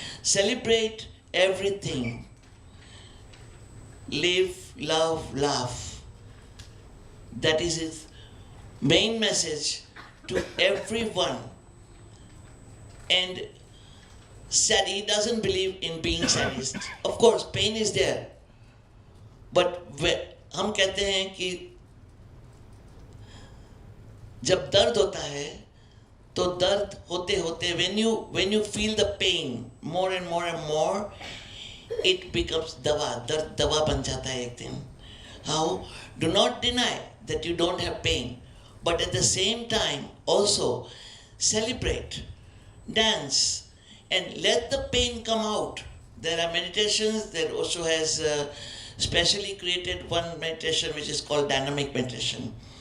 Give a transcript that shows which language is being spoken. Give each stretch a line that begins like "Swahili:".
English: Celebrate everything. Live, love, laugh. That is his main message to everyone. And he doesn't believe in being sadist. Of course, pain is there.
Hindi: But हम कहते हैं कि जब दर्द होता है तो दर्द होते होते
English: when you feel the pain more and more, it becomes
Hindi: दवा. दर्द दवा बन जाता है एक दिन.
English: How? Do not deny that you don't have pain, but at the same time also celebrate, dance, and let the pain come out. There are meditations that Osho has specially created one meditation which is called dynamic meditation.